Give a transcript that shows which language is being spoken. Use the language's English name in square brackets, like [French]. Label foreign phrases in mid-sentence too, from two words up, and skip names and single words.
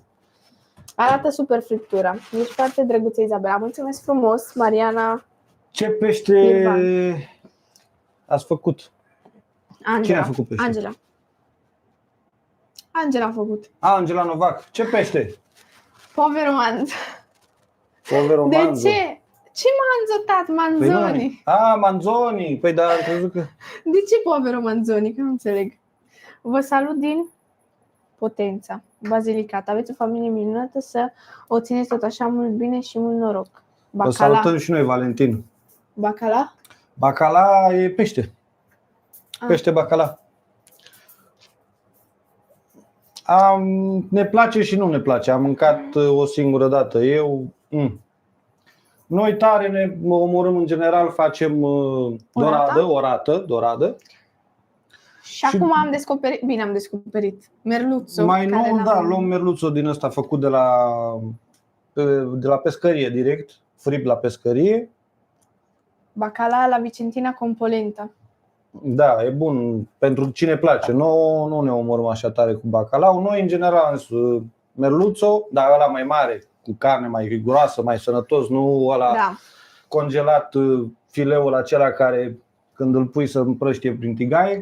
[Romanian] Arată super friptura. Ești foarte drăguță, Izabela. Mulțumesc frumos, Mariana. Ce pește Irvan ați făcut? Angela. Cine a făcut pește? Angela a făcut. Angela Novac. Ce pește? [Italian] Povero manzo. Povero [Romanian] De manzo. ce? Ce manzo, tat? Păi Manzoni. Manzoni. Păi da, am crezut că... De ce povero manzoni? Că nu înțeleg. Vă salut din Potența, Basilicata. Aveți o familie minunată, să o țineți tot așa, mult bine și mult noroc. Vă salutăm și noi, Valentin. Bacala? Bacala e pește. Pește bacala. Ne place și nu ne place. Am mâncat o singură dată. Noi tare ne omorâm în general, facem doradă. Și acum am descoperit merluțo. Mai nou, luăm merluțo din ăsta făcut de la pescărie direct, frip la pescărie. [Italian] Bacala la Vicentina con polenta. [Romanian] Da, e bun pentru cine place. Noi nu ne omorâm așa tare cu bacalao. Noi în general merluțo, dar ăla mai mare, cu carne mai groasă, mai sănătos, nu ăla congelat, fileul acela care când îl pui să împrăștie prin tigaie.